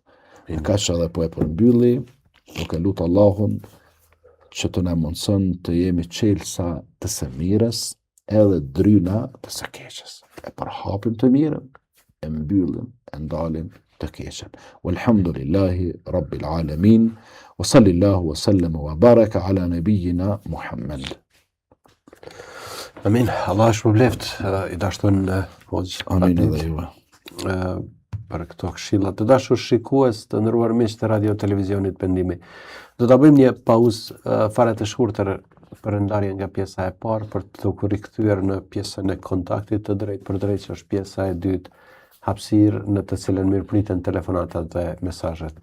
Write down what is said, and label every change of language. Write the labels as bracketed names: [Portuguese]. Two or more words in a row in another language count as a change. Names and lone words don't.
[Albanian] Në kaq edhe po e përmbylli, duke lutur Allahun që të na mundson të jemi çelësa të së mirës edhe dryna të së keqes. E përhapim të mirën, e mbyllim, e ndalim të keqen. [Arabic] والحمد لله رب العالمين, وصلى الله وسلم وبارك على نبينا محمد. [Albanian] Amin, Allah shpërbleft, i dashton hoxh. Amin edhe ju. Për këto këshilla të dashur shikues të nderuar miq të radio televizionit Pendimi. Do ta bëjmë një pauzë fare të shkurtër për ndarjen nga pjesa e parë për të rikthyer në pjesën e kontaktit të drejt për drejt që është pjesa e dytë, hapësirë në të cilën mirëpriten telefonatat dhe mesazhet tuaja.